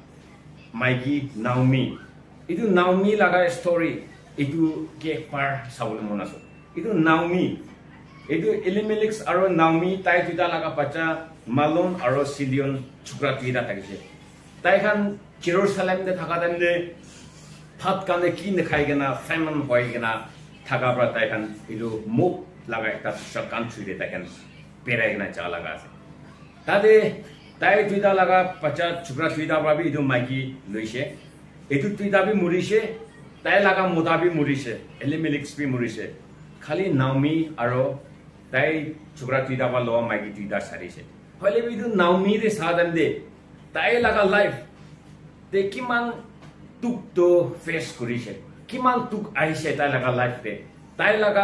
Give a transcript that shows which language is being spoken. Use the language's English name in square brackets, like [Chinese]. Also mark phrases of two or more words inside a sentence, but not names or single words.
[Naga Pidgin] Maigi Naomi itu Naomi laga story itu ke par saul monaso itu Naomi itu Elimelech aro Naomi tai tuida laga pacha Malon aro Silion chukra tuida thakise tai khan Jerusalem de thaka dan de phat kane ki ne khai gena famine hoi gena thaka pra tai khan itu muk laga ekta country de tai khan perai gena cha laga ase tade tai tuida laga pacha chukra tuida babi idu magi loise etu tuida bi murise tai laga moda bi murise Elimelech bi murise khali Naomi aro tai chukra tuida ba lo magi tuida sarise hoile bi idu Naomi re sadan de tai laga life de kiman tuk to face kurise kiman tuk aise tai laga life de tai